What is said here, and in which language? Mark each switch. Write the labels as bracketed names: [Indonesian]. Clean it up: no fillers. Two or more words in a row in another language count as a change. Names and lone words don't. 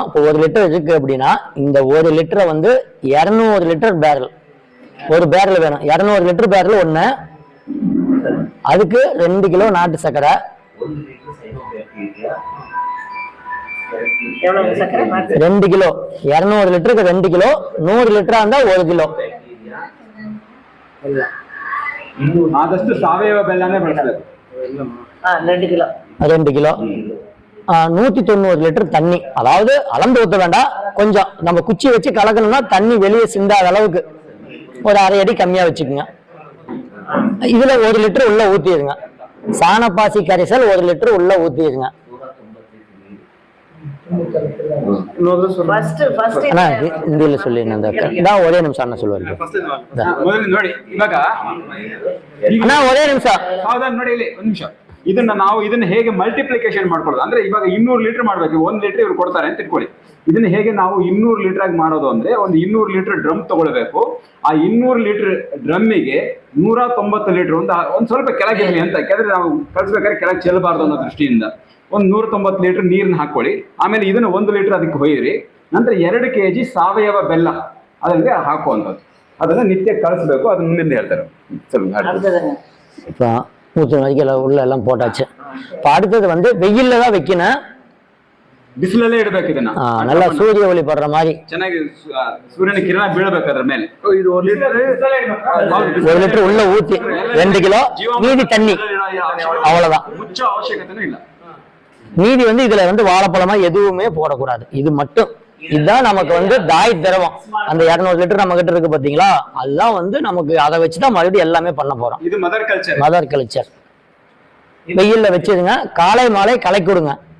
[Tamil] இப்போ 1 லிட்டர் இருக்கு அப்படின்னா இந்த 1 லிட்டரை வந்து 200 [English] litre barrel, [Tamil] ஒரு பேரல் வேணும். 200 [English] litre barrel [Tamil] ஒண்ணு, அதுக்கு 2 கிலோ நாட்டு சர்க்கரை, எவ்வளவு சக்கரை 2 கிலோ. 200 லிட்டருக்கு 2 கிலோ. 100 லிட்டரா இருந்தா 1 கிலோ. [Kannada] ಆದಷ್ಟು ಸಾವಯವ ಬೆಲ್ಲನೇ ಬಳಸಬೇಕು. [Tamil] 2 கிலோ. 2 கிலோ. 190 லிட்டர் தண்ணி. அதாவது அளந்து ஊத்த வேண்டாம், கொஞ்சம் நம்ம குச்சி வச்சு கலக்கணும்னா தண்ணி வெளியே சிந்தாத அளவுக்கு ஒரு அரை அடி கம்மியா வச்சுக்கோங்க. இதுல 1 லிட்டர் உள்ள ஊத்திடுங்க. சாணப்பாசி கரைசல் 1 லிட்டர் உள்ள ஊத்திடுங்க. இந்தியில சொல்லிருந்தேன். ஒரே நிமிஷம் அண்ணா சொல்லுவாரு. [Kannada] ನೋಡಿ ಇವಾಗ [Tamil] ಅಣ್ಣ ஒரே நிமிஷம் [Kannada] ಸಾವಧಾನ ನೋಡಿ ಇಲ್ಲಿ ಒಂದು ನಿಮಿಷ. ಇದನ್ನ ಹೇಗೆ ಮಲ್ಟಿಪ್ಲಿಕೇಶನ್ ಮಾಡ್ಕೊಳ್ಳೋದು ಅಂದ್ರೆ ಇವಾಗ 200 ಲೀಟರ್ ಮಾಡ್ಬೇಕು. 1 ಲೀಟರ್ ಇವ್ರು ಕೊಡ್ತಾರೆ ಅಂತ ಇಟ್ಕೊಳ್ಳಿ. ಇದನ್ನ ಹೇಗೆ ನಾವು 200 ಲೀಟರ್ ಆಗಿ ಮಾಡೋದು ಅಂದ್ರೆ ಒಂದು 200 [English] litre drum [Kannada] ತಗೊಳ್ಬೇಕು. ಆ 200 ಲೀಟರ್ ಡ್ರಮ್ಮಿಗೆ 190 ಲೀಟರ್ ಒಂದ್ ಸ್ವಲ್ಪ ಕೆಳಗಿರಲಿ ಅಂತ, ಯಾಕಂದ್ರೆ ನಾವು ಕಳ್ಸ್ಬೇಕಾದ್ರೆ ಕೆಳಗೆ ಚೆಲ್ಲಬಾರ್ದು ಅನ್ನೋ ದೃಷ್ಟಿಯಿಂದ ಒಂದು 190 ಲೀಟರ್ ನೀರನ್ನ ಹಾಕೊಳ್ಳಿ. ಆಮೇಲೆ ಇದನ್ನ 1 ಲೀಟರ್ ಅದಕ್ಕೆ ಹೊಯ್ಯಿರಿ. ನಂತರ 2 kg ಸಾವಯವ ಬೆಲ್ಲ ಅದಕ್ಕೆ ಹಾಕುವಂಥದ್ದು. ಅದನ್ನ ನಿತ್ಯ ಕಳಿಸ್ಬೇಕು. ಅದನ್ನ ಮುಂದಿನ ಹೇಳ್ತಾರೆ. [Tamil] இப்போ ஊற்றுற வரைக்கும் உள்ள எல்லாம் போட்டாச்சு. இப்போ அடுத்தது வெயில்ல தான் வைக்கணும். [Kannada] ಬಿಸಿಲಲ್ಲೇ ಇಡಬೇಕು ಇದನ್ನ. [Tamil] நல்லா சூரிய ஒளி படுற மாதிரி [Kannada] ಚೆನ್ನಾಗಿ ಸೂರ್ಯನ ಕಿರಣ ಬೀಳಬೇಕು ಅದರ ಮೇಲೆ. ಇದು 1 [Tamil] லிட்டர் உள்ள ஊத்தி 2 கிலோ மீதி தண்ணி, அவ்வளவுதான். [Kannada] ಮುಚ್ಚ ಅವಶ್ಯಕತೆನೂ ಇಲ್ಲ. [Tamil] மீதி இதுல வாழைப்பழமா எதுவுமே போடக்கூடாது. இது மட்டும். இதுதான் நமக்கு தாய் திரவம். அந்த 200 லிட்டர் நம்ம கிட்ட இருக்கு பாத்தீங்களா, அதுதான் நமக்கு அதை வச்சுதான் மறுபடியும் எல்லாமே பண்ண போறோம். இது [English] mother culture. mother culture. [Tamil] வெயில்ல வச்சிருங்க, காலை மாலை கலக்கி விடுங்க.